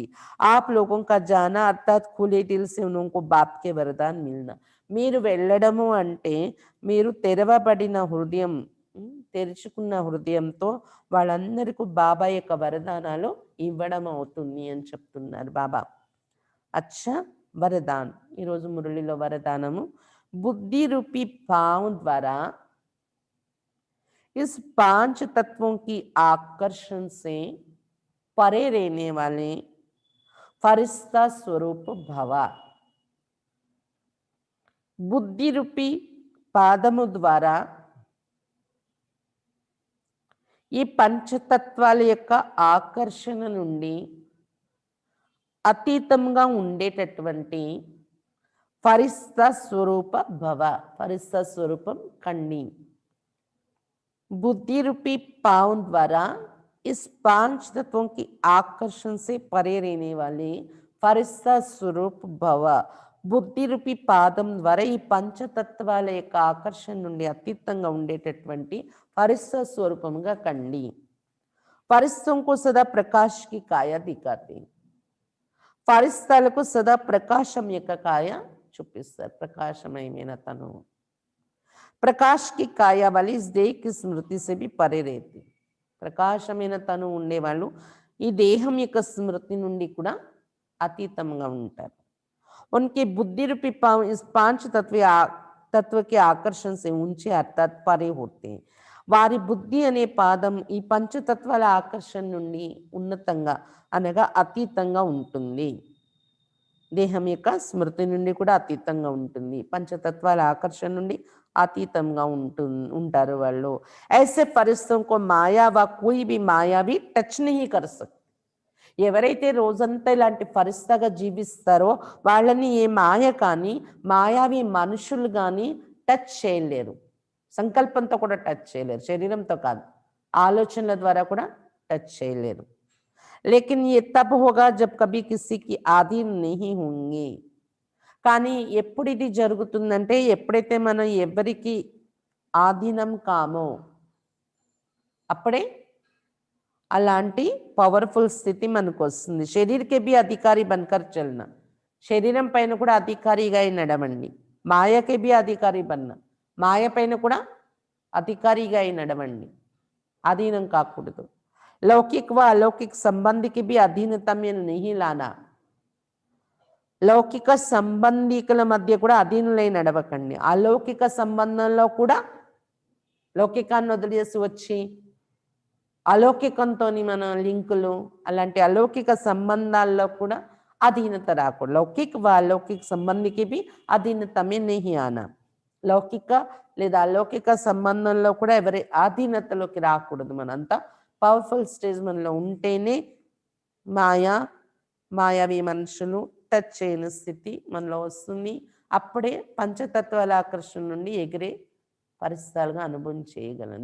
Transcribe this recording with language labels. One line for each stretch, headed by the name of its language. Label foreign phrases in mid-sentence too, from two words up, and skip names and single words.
Hindi: आप लोगों का जाना అర్థాత్ खुले दिल से उनको बाप के वरदान मिलना.
Telugu: మీరు వెళ్ళడము అంటే మీరు తెరవబడిన హృదయం, తెరుచుకున్న హృదయంతో వాళ్ళందరికీ బాబా యొక్క వరదానాలు ఇవ్వడం అవుతుంది అని చెప్తున్నారు బాబా.
Hindi: अच्छा वरदान,
Telugu: ఈరోజు మురళిలో వరదానము,
Hindi: बुद्धि रूपी पाँव द्वारा इस 5 तत्वों की आकर्षण से परे रहने वाले फरिश्ता स्वरूप भव.
Telugu: బుద్ధి రూపీ పాదము ద్వారా ఈ పంచతత్వాల యొక్క ఆకర్షణ నుండి అతీతంగా ఉండేటటువంటి ఫరిస్తా స్వరూప భవ, ఫరిస్తా స్వరూపం కండి.
Hindi: बुद्धि रूपी पाँव द्वारा इस 5 तत्वों की आकर्षण से परे रहने वाले फरिश्ता स्वरूप भव.
Telugu: బుద్ధి రూపీ పాదం ద్వారా ఈ పంచతత్వాల యొక్క ఆకర్షణ నుండి అతీతంగా ఉండేటటువంటి ఫరిస్తా స్వరూపంగా కండి.
Hindi: फरिश्तों को सदा प्रकाश की काया दिखाते,
Telugu: ఫరిస్తాలకు సదా ప్రకాశం యొక్క కాయ చూపిస్తారు, ప్రకాశమయమైన తను.
Hindi: प्रकाश की काया वाली इस देह की स्मृति से भी परे रहती.
Telugu: ప్రకాశమైన తను ఉండేవాళ్ళు ఈ దేహం యొక్క స్మృతి నుండి కూడా అతీతంగా ఉంటారు.
Hindi: उनकी बुद्धि रूपी पांव इस 5 तत्व के आकर्षण से ऊंचे अर्थात परे होते हैं.
Telugu: వారి బుద్ధి అనే పాదం ఈ పంచతత్వాల ఆకర్షణ నుండి ఉన్నతంగా అనగా అతీతంగా ఉంటుంది. దేహం యొక్క స్మృతి నుండి కూడా అతీతంగా ఉంటుంది, పంచతత్వాల ఆకర్షణ నుండి అతీతంగా ఉంటారు వాళ్ళు.
Hindi: ऐसे परिस्तों को माया व कोई भी माया भी टच नहीं कर सकते.
Telugu: ఎవరైతే రోజంతా ఇలాంటి ఫరిస్తాగా జీవిస్తారో వాళ్ళని ఏ మాయ కానీ మాయావి మనుషులు కానీ టచ్ చేయలేరు, సంకల్పంతో కూడా టచ్ చేయలేరు, శరీరంతో కాదు ఆలోచనల ద్వారా కూడా టచ్ చేయలేరు.
Hindi: లేకిన్ ये तब होगा जब कभी किसी की आधीन नहीं होंगे.
Telugu: కానీ ఎప్పుడు ఇది జరుగుతుందంటే ఎప్పుడైతే మనం ఎవరికి ఆధీనం కామో అప్పుడే అలాంటి పవర్ఫుల్ స్థితి మనకు వస్తుంది.
Hindi: शरीर के भी अधिकारी बनकर चलना,
Telugu: శరీరం పైన కూడా అధికారిగా నడవండి.
Hindi: माया के भी अधिकारी बनना,
Telugu: మాయ పైన కూడా అధికారిగా నడవండి, అధీనం కాకూడదు.
Hindi: लौकिक व अलौकिक संबंधी की भी अधीनता में नहीं लाना.
Telugu: లౌకిక సంబంధికుల మధ్య కూడా అధీనులై నడవకండి, అలౌకిక సంబంధంలో కూడా లౌకికాన్ని వదిలేసి వచ్చి అలౌకికంతో మన లింకులు, అలాంటి అలౌకిక సంబంధాల్లో కూడా అధీనత రాకూడదు.
Hindi: లౌకిక व अलौकिक संबंध की भी अधीनता में नहीं आना.
Telugu: లౌకిక లేదా అలౌకిక సంబంధంలో కూడా ఎవరి ఆధీనతలోకి రాకూడదు. మనంతా పవర్ఫుల్ స్టేజ్ మనలో ఉంటేనే మాయావి మనుషులు టచ్ చేయని స్థితి మనలో వస్తుంది. అప్పుడే పంచతత్వాల ఆకర్షణ నుండి ఎగిరే పరిస్థితులుగా అనుభవం చేయగలం.